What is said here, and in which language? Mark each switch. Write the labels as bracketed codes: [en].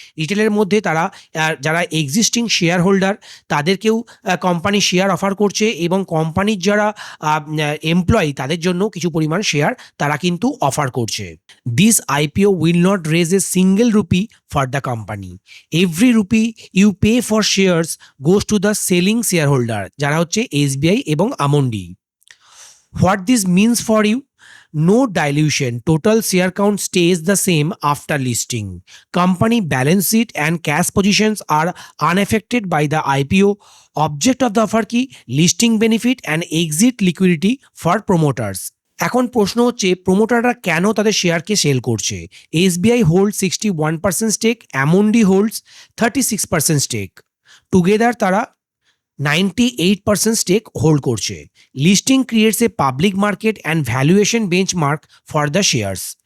[bn] রিটেলের মধ্যে তারা যারা এক্সিস্টিং শেয়ার হোল্ডার, তাদেরকেও কোম্পানি শেয়ার অফার করছে, এবং কোম্পানির যারা এমপ্লয়ি, তাদের জন্য কিছু পরিমাণ শেয়ার তারা কিন্তু অফার করছে। [en] This IPO will not raise a single rupee for the company. Every rupee you pay for shares goes to the selling shareholder, [bn] যারা হচ্ছে এসবিআই এবং আমুন্ডি। [en] What this means for you? No dilution. Total share count stays the same after listing. Company balance sheet and cash positions are unaffected by the IPO. Object of the offer কি? Listing benefit and exit liquidity for promoters. [bn] এখন প্রশ্ন হচ্ছে, প্রোমোটাররা কেন তাদের শেয়ারকে sell করছে? [en] SBI hold 61% stake, Amundi holds 36% stake. [bn] Together তারা 98% stake hold করছে। [en] Listing creates a public market and valuation benchmark for the shares.